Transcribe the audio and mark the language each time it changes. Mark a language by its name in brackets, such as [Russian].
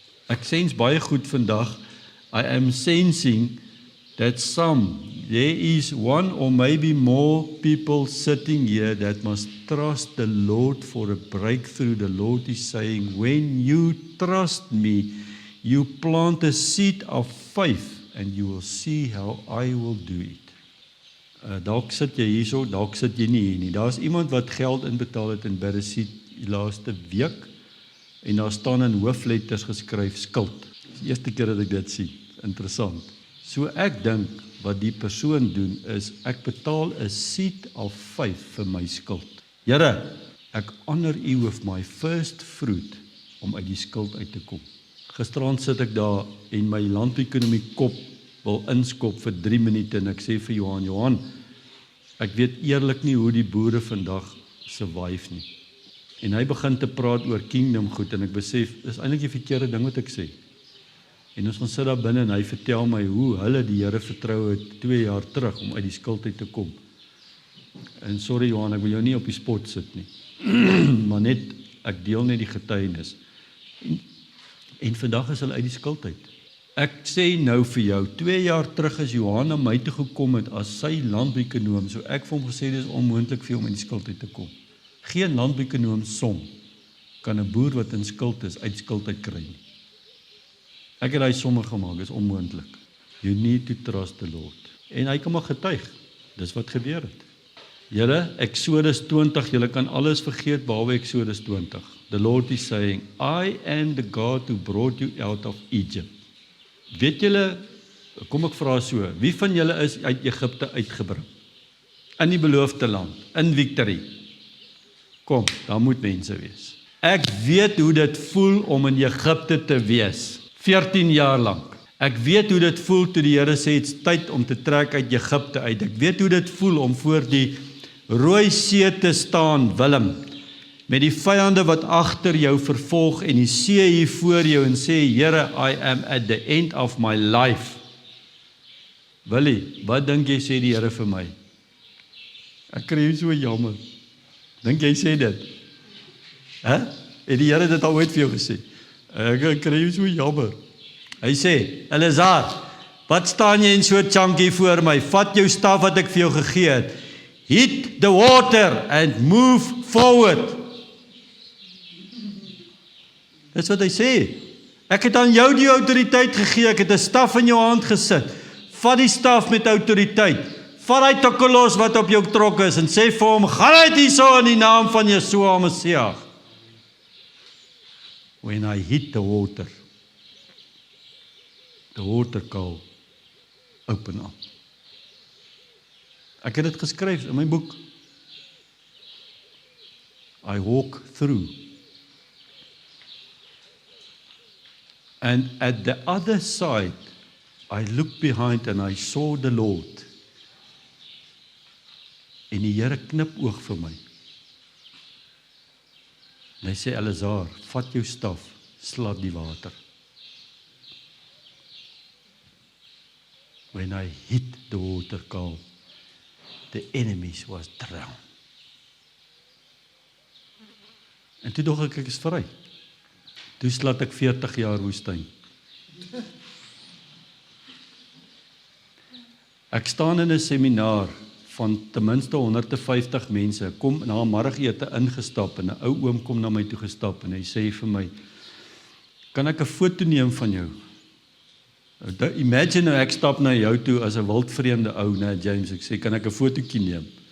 [Afrikaans] Ek sens baie goed vandag, [English] I am sensing that there is one or maybe more people sitting here that must trust the Lord for a breakthrough. The Lord is saying, when you trust me, you plant a seed of faith and you will see how I will do it. [Afrikaans] Dalk sit jy hierso, dalk sit jy nie hier nie. Daar's iemand wat geld inbetaal het in Bereshit die laaste week en daar staan in hoofletters geskryf skuld. Dis die eerste keer dat ek dit sien. Interessant. So ek dink wat die persoon doen is, ek betaal 'n seed of faith vir my skuld. Here, ek honor U [English] with my first fruit [Afrikaans] om uit die skuld uit te kom. Gisterand sit ek daar en my landbouekonomie kop wil inskop vir 3 minute en ek sê vir Johan, ek weet eerlik nie hoe die boere vandag survive nie. En hy begin te praat oor kingdom goed en ek besef, dis eintlik die verkeerde ding wat ek sê. En ons gaan sit daar binne en hy vertel my hoe hulle die Here vertrou het 2 jaar terug om uit die skuld uit te kom. En sorry Johan, ek wil jou nie op die spot sit nie. Maar net, ek deel net die getuienis. En vandag is hulle uit die skuld uit. Ek sê nou vir jou, 2 jaar terug is Johan na my toe gekom het as sy landbouekonoom, so ek vir hom gesê, dis onmoontlik vir hom uit die skuld uit te kom. Geen landbouekonoom som kan 'n boer wat in skuld is, uit skuld uit kry nie. Ek het hy somme gemaak, is onmoontlik. [English] You need to trust the Lord. [Afrikaans] En hy kan maar getuig, dis wat gebeur het. Julle, Exodus 20, julle kan alles vergeet behalwe Exodus 20. [English] The Lord is saying, I am the God who brought you out of Egypt. [Afrikaans] Weet julle, kom ek vra so, wie van julle is uit Egipte uitgebring? In die beloofde land, [English] in victory. [Afrikaans] Kom, daar moet mense wees. Ek weet hoe dit voel om in Egipte te wees. 14 jaar lank. Ek weet hoe dit voel toe die Here sê, dit's tyd om te trek uit Egipte uit. Ek weet hoe dit voel om voor die Rooi See te staan, Willem, met die vyande wat agter jou vervolg en die see hier voor jou en sê, Here, [English] I am at the end of my life. [Afrikaans] Willie, wat dink jy sê die Here vir my? Ek kry jou so jammer. Dink jy sê dit? Het die Here dit al ooit vir jou gesê? Ek kry jou so jammer. Hy sê, Elazar, wat staan jy in so 'n chunky voor my? Vat jou staf wat ek vir jou gegee het. [English] Hit the water and move forward. [Afrikaans] Dis wat hy sê. Ek het aan jou die autoriteit gegee, ek het 'n staf in jou hand gesit. Vat die staf met autoriteit. Vat hy tokkelos wat op jou trok is en sê vir hom, gaan uit hierso in die naam van Yeshua Messiah. [English] When I hit the water. the water cow open up. [Afrikaans] Ek het dit geskryf in my boek. [English] I walk through. And at the other side, I looked behind and I saw the Lord. [Afrikaans] En die Here knip oog vir my. En hy sê, Elazar, vat jou staf, slat die water. [English] When I hit the water cow, the enemies was drowned. [Afrikaans] En toe dog ek is vry. Toe slat ek 40 jaar woestyn. Ek staan in 'n seminar van ten minste 150 mense, kom na 'n middagete ingestap en 'n ou oom kom na my toe gestap en hy sê vir my, kan ek 'n foto neem van jou? Imagine nou ek stap na jou toe as 'n wildvreemde ou, né James, ek sê, kan ek 'n fotootjie neem?